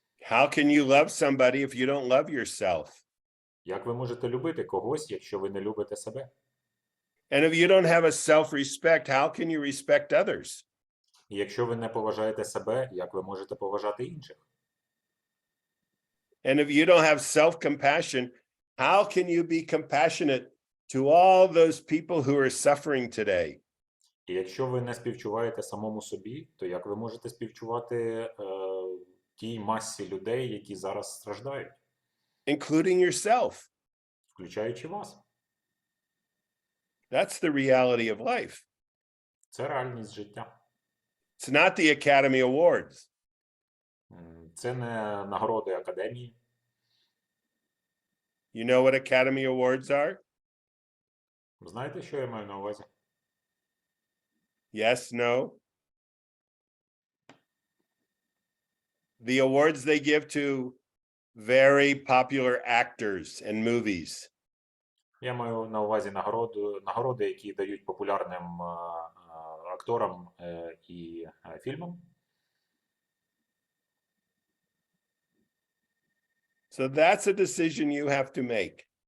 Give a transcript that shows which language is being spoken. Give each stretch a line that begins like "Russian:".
English: How can you love somebody if you don't love yourself?
Ukrainian: Як ви можете любити когось, якщо ви не любите себе?
English: And if you don't have a self-respect, how can you respect others?
Ukrainian: І якщо ви не поважаєте себе, як ви можете поважати інших?
English: And if you don't have self-compassion, how can you be compassionate to all those people who are suffering today?
Ukrainian: І якщо ви не співчуваєте самому собі, то як ви можете співчувати тій масі людей, які зараз страждають,
English: Including yourself?
Ukrainian: включаючи вас?
English: That's the reality of life.
Ukrainian: Це реальність життя.
English: It's not the Academy Awards.
Ukrainian: Це не нагороди академії.
English: You know what Academy Awards are?
Ukrainian: Знаєте, що я маю на увазі?
English: Yes, no? The awards they give to very popular actors and movies.
Ukrainian: Я маю на увазі нагороди, які дають популярним акторам і фільмам.
English: So that's a decision you have to make.